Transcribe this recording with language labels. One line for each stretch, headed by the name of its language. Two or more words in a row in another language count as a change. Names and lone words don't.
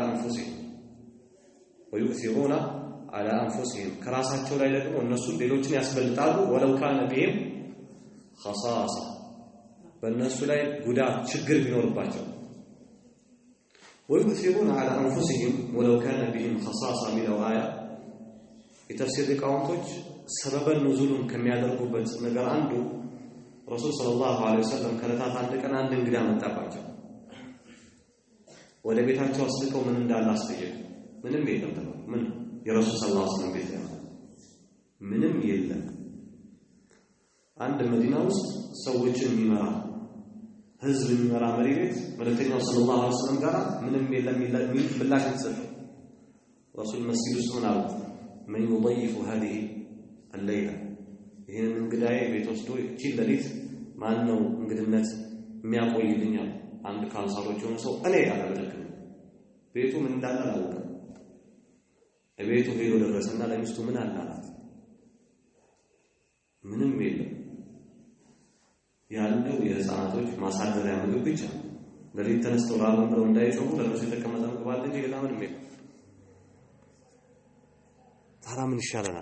Arabic: على أنفسهم
Amharic: كراساتቸው ላይ ደግሞ እነሱ ሌሎችን ያስበልጣሉ
Arabic: ولو كان بهم خصاصة
Amharic: በእነሱ ላይ ጉዳት ችግር ቢኖርባቸው
Arabic: ويؤثرون على أنفسهم ولو كان بهم خصاصة
Amharic: ሚለው አያ የተፍሲር ሊቃውንቶች
Arabic: سبب النزول
Amharic: ከሚያደርጉበት ነገር አንዱ ረሱል
Arabic: صلى الله عليه وسلم
Amharic: ከለታት አንድ ቀን አንድ እንግዳ መጣባቸው። ወደ ቤታቸው አስልከው ምን እንዳለ አስጠየቁ። ምንም የለም ተባለ። ምን የረሱል
Arabic: صلى الله عليه وسلم
Amharic: ቤት ምንም የለም። አንድ መዲና ውስጥ ሰዎችን የሚመራ ህዝብ የሚመራ መሪ ቤት መልእክተኛው
Arabic: صلى الله عليه وسلم
Amharic: ጋር ምንም የለም የሚል ምላሽ ተሰጠው። ረሱል መስጊድ ውስጥ ምን አሉ?
Arabic: من يضيف هذه الليلة
Amharic: ይሄን እንግዳዬ ቤት ወስዶ እቺን ሌሊት ማን ነው እንግድነት የሚያቆይልኝ? አንድ ካንሳሮች ሆነ ሰው እኔ አላደረግም። ቤቱ ምን እንዳለ አላውቅም። ቤቱ ሄዶ ደረሰና ለሚስቱ ምን አላት? ምንም የለም። ያለው የህፃናቶች ማሳደሪያ ምግብ ብቻ። ሌሊት ተነስተው ራብን ብለው እንዳይጮሁ ለነሱ የተቀመጠ ምግብ አለ እንጂ ሌላ ምንም የለም። ታዲያ ምን ይሻለናል?